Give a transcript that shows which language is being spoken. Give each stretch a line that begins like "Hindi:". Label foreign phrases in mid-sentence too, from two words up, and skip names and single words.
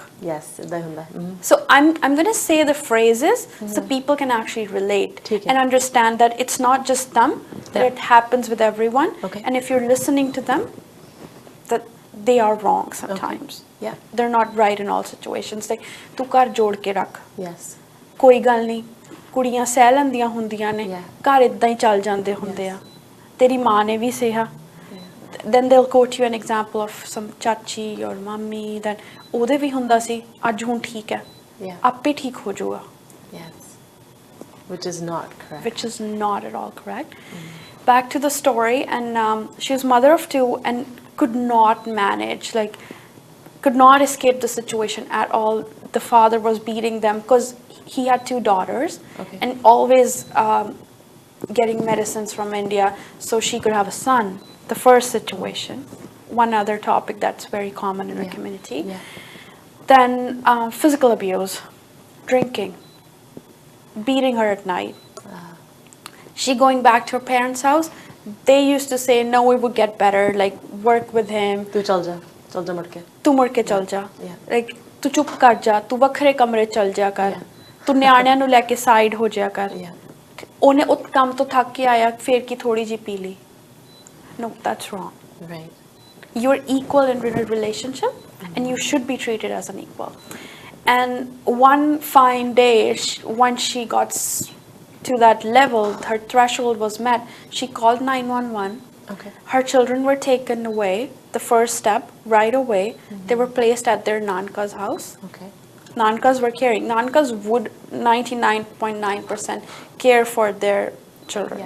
Punjabi: yes ਇਦਾਂ ਹੁੰਦਾ
English: so I'm going to say the phrases so people can actually relate and understand that it's not just them that it happens with everyone and if you're listening to them that they are wrong sometimes they're not right in all situations like
Punjabi: ਤੂੰ ਕਰ ਜੋੜ ਕੇ ਰੱਖ
English: yes
Punjabi: ਕੋਈ ਗੱਲ ਨਹੀਂ ਕੁੜੀਆਂ ਸਹਿ ਲੈਂਦੀਆਂ ਹੁੰਦੀਆਂ ਨੇ ਘਰ ਇਦਾਂ ਹੀ ਚੱਲ ਜਾਂਦੇ ਹੁੰਦੇ ਆ ਤੇਰੀ ਮਾਂ ਨੇ ਵੀ ਸਿਹਾ
English: then they'll quote you an example of some chachi or mummy that
Punjabi: ਉਹਦੇ ਵੀ ਹੁੰਦਾ ਸੀ ਅੱਜ ਹੁਣ ਠੀਕ ਹੈ ਆਪੇ ਠੀਕ ਹੋ ਜਾਊਗਾ
English: yes which is not correct which is not at all correct back to the story and she was mother of 2 and could not manage like could not escape the situation at all the father was beating them because he had 2 daughters and always getting medicines from India so she could have a son the first situation one other topic that's very common in our community then physical abuse drinking beating her at night she going back to her parents house they used to say no we would get better like work with him
Punjabi: ਤੂੰ ਚੱਲ ਜਾ ਮੁੜ ਕੇ ਤੂੰ ਮੁੜ ਕੇ ਚੱਲ ਜਾ like ਤੂੰ ਚੁੱਪ ਕਰ ਜਾ ਤੂੰ ਵੱਖਰੇ ਕਮਰੇ ਚੱਲ ਜਾ ਕਰ ਤੂੰ ਨਿਆਣਿਆਂ ਨੂੰ ਲੈ ਕੇ ਸਾਈਡ ਹੋ ਜਾ ਕਰ ਉਹਨੇ ਉਹ ਕੰਮ ਤੋਂ ਥੱਕ ਕੇ ਆਇਆ ਫਿਰ ਕੀ ਥੋੜੀ ਜੀ ਪੀ ਲਈ
English: no that's wrong right you're equal in a relationship and you should be treated as an equal and one fine day once she got to that level her threshold was met she called 911 her children were taken away the first step right away they were placed at their nanka's house nankas were caring nankas would 99.9% care for their children